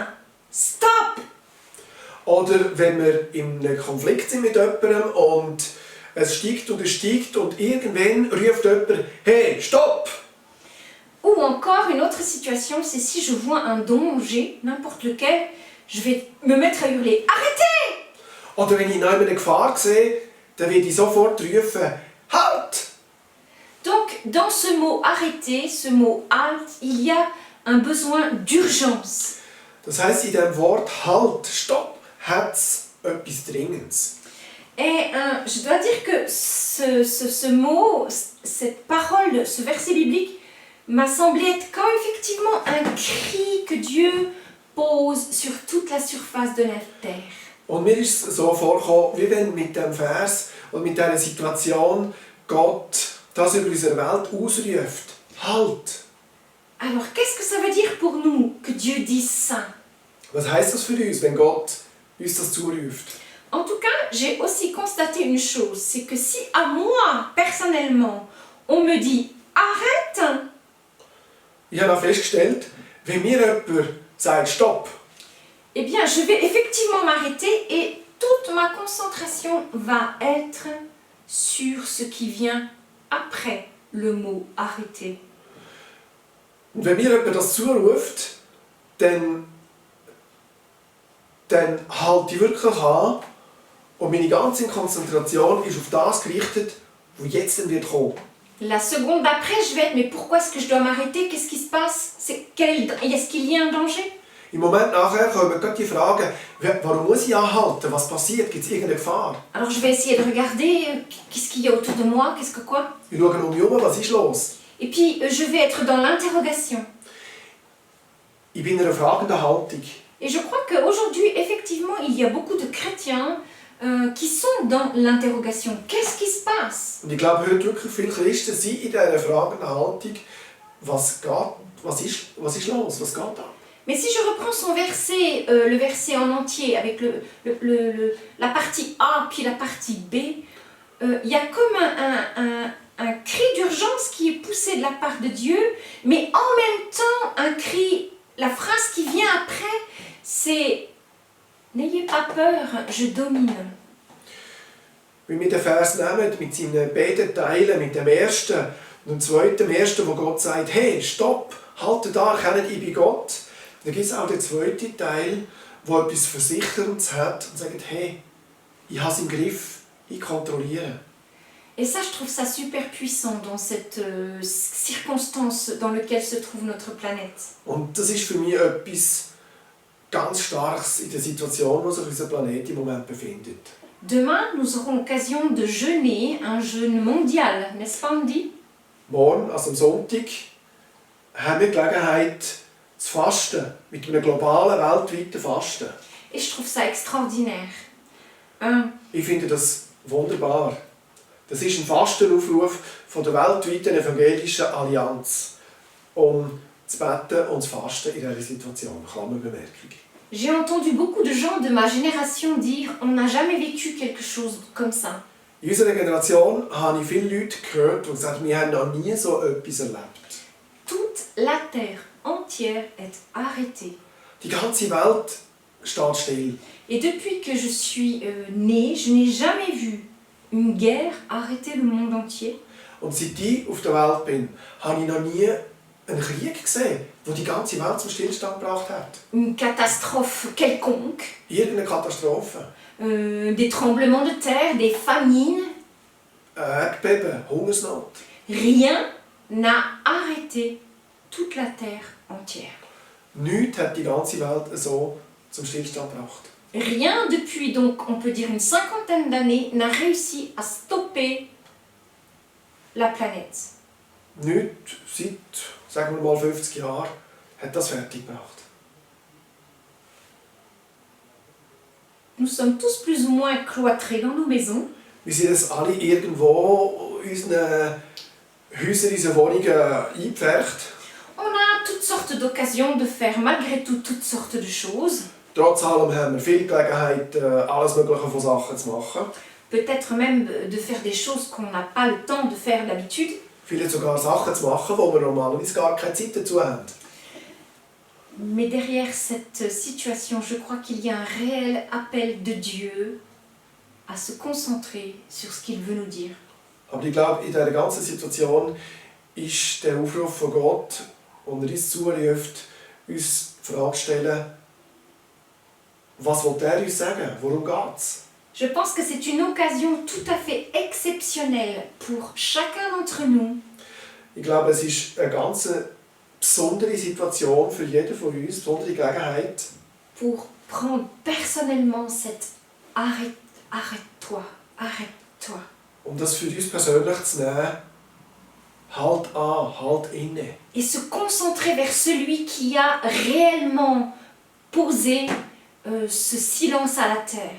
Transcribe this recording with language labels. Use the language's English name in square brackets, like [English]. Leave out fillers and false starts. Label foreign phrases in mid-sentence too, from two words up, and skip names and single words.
[French] Stop !» [German] Oder wenn wir in einem Konflikt sind mit jemandem und es steigt und irgendwann ruft jemand, hey, stopp! [French] Ou encore une autre situation, c'est si je vois un danger, n'importe lequel, je vais me mettre à hurler « Arrêtez !» [German] Oder wenn ich noch eine Gefahr sehe, dann werde ich sofort rufen, halt! [French] Donc, dans ce mot « arrêter », ce mot « halt », il y a un besoin d'urgence. [German] Das heisst, in diesem Wort halt, stopp, hat es etwas Dringendes. [French] Et je dois dire que ce mot, cette parole, ce verset biblique m'a semblé être comme effectivement un cri que Dieu pose sur toute la surface de la terre. [German] Und mir ist es so vorgekommen, wie wenn mit diesem Vers und mit dieser Situation Gott das über unsere Welt ausruft. Halt! [French] Alors, qu'est-ce que ça veut dire pour nous que Dieu dise ça? [German] Was heisst das für uns, wenn Gott uns das zuruft? [French] En tout cas, j'ai aussi constaté une chose, c'est que si à moi, personnellement, on me dit « Arrête !» [German] Ich habe auch festgestellt, wenn mir jemand sagt Stopp, [French] eh bien, je vais effectivement m'arrêter et toute ma concentration va être sur ce qui vient après le mot « arrêter ». [German] und wenn mir jemand das zuruft, dann halte ich wirklich an und meine ganze Konzentration ist auf das gerichtet, was jetzt dann wird kommen. [French] La seconde d'après, je vais être « Mais pourquoi est-ce que je dois m'arrêter? Qu'est-ce qui se passe? Est-ce qu'il y a un danger ?» [German] Im Moment nachher kommen gerade die Fragen, warum muss ich anhalten? Was passiert? Gibt es irgendeine Gefahr? [French] Alors je vais essayer de regarder qu'est-ce qu'il y a autour de moi, qu'est-ce que quoi. [German] Ich schaue um mich herum, was ist los? [French] Et puis je vais être dans l'interrogation. [German] Ich bin in einer fragenden Haltung. [French] Et je crois qu'aujourd'hui, effectivement, il y a beaucoup de chrétiens qui sont dans l'interrogation. Qu'est-ce qui se passe? [German] Und ich glaube, heute wirklich viele Christen sind in dieser fragenden Haltung. Was ist los? Was geht da? [French] Mais si je reprends son verset, le verset en entier, avec la partie A puis la partie B, il y a comme un cri d'urgence qui est poussé de la part de Dieu, mais en même temps un cri, la phrase qui vient après, c'est « N'ayez pas peur, je domine ». [German] Wenn wir den Vers nehmen, mit seinen beiden Teilen, mit dem ersten und dem zweiten, dem ersten, wo Gott sagt, hey, stopp, haltet da, erkennt, ich bin Gott. Dann gibt es auch den zweiten Teil, der etwas Versicherndes hat und sagt, hey, ich habe es im Griff, ich kontrolliere. [French] Et ça, je trouve ça super puissant dans cette circonstance dans laquelle se trouve notre planète. [German] Und das ist für mich etwas ganz Starkes in der Situation, wo sich unser Planet im Moment befindet. [French] Demain, nous aurons l'occasion de jeûner, un jeûne mondial, n'est-ce pas, Andy? [German] Morgen, also am Sonntag, haben wir die Gelegenheit zu fasten, mit einem globalen, weltweiten Fasten. [French] Et je trouve ça extraordinaire. [German] Ich finde das wunderbar. Das ist ein Fastenaufruf von der weltweiten evangelischen Allianz, um zu beten und zu fasten in dieser Situation. Klammerbemerkung. [French] J'ai entendu beaucoup de gens de ma génération dire « On n'a jamais vécu quelque chose comme ça ». [German] In unserer Generation habe ich viele Leute gehört, die gesagt haben, wir haben noch nie so etwas erlebt. [French] Toute la terre entière est arrêtée. [German] Die ganze Welt steht still. [French] Et depuis que je suis née, je n'ai jamais vu une guerre arrêter le monde entier. [German] Und seit ich auf der Welt bin, habe ich noch nie einen Krieg gesehen, der die ganze Welt zum Stillstand gebracht hat. [French] Une catastrophe quelconque, [German] Irgendeine Katastrophe. [French] des tremblements de terre, des famines. [German] Erdbeben, Hungersnot. [French] Rien n'a arrêté toute la terre entière. [German] Nichts hat die ganze Welt so zum Stillstand gebracht. [French] Rien depuis donc, on peut dire une cinquantaine d'années, n'a réussi à stopper la planète. [German] Nichts seit, sagen wir mal, 50 Jahren hat das fertig gebracht. [French] Nous sommes tous plus ou moins cloîtrés dans nos maisons. [German] Wir sind jetzt alle irgendwo in unseren Häusern, in unseren Wohnungen eingepfercht. [French] On a toutes sortes d'occasions de faire malgré tout toutes sortes de choses. [German] Trotz allem haben wir viel Gelegenheit, alles Mögliche von Sachen zu machen. [French] Peut-être même de faire des choses qu'on n'a pas le temps de faire d'habitude. [German] Vielleicht sogar Sachen zu machen, wo wir normalerweise gar keine Zeit dazu haben. [French] Mais derrière cette situation, je crois qu'il y a un réel appel de Dieu à se concentrer sur ce qu'il veut nous dire. [German] Aber ich glaube, in dieser ganzen Situation ist der Aufruf von Gott, und er uns zuruft, uns die Frage zu stellen, was will er uns sagen? Worum geht es? [French] Je pense que c'est une occasion tout à fait exceptionnelle pour chacun d'entre nous [German] Ich glaube, es ist eine ganz besondere Situation für jeden von uns, eine besondere Gelegenheit, [French] pour prendre personnellement cette arrête-toi, arrête-toi. [German] um das für uns persönlich zu nehmen. Halt an, halt inne. [French] Et se concentrer vers celui qui a réellement posé ce silence à la terre.